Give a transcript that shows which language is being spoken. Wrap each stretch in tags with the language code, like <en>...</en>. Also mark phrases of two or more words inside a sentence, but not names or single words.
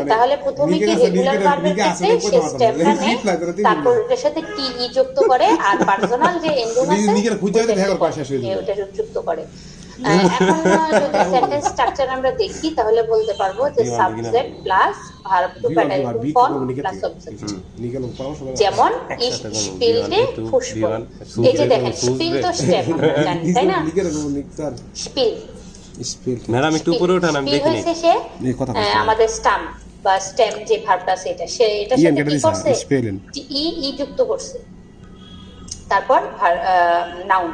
<bn>তাহলে প্রথমে কি রেগুলার ভার্বের ক্ষেত্রে সে স্টেমটা নেয়, তারপর ওটার সাথে টি যুক্ত করে, আর পার্সোনাল যে এন্ডিং আছে ওটা যুক্ত করে। এখন যদি</bn> <en>sentence structure</en> <bn>আমরা দেখি তাহলে বলতে পারবো যে</bn> <en>subject plus verb to Präteritum form plus object.</en> <de>যেমন ich spielte Fußball,</de> <bn>এই যে দেখেন স্পিল তো স্টেম, জানেন তাই না? স্পিল ম্যাডাম একটু উপরে উঠান, আমি দেখি হয়েছে সে আমাদের স্টাম বা স্টেম যে ভার্বটা আছে এটা, সে এটার সাথে কি করছে, ই যুক্ত করছে, তারপর নাউন।</bn>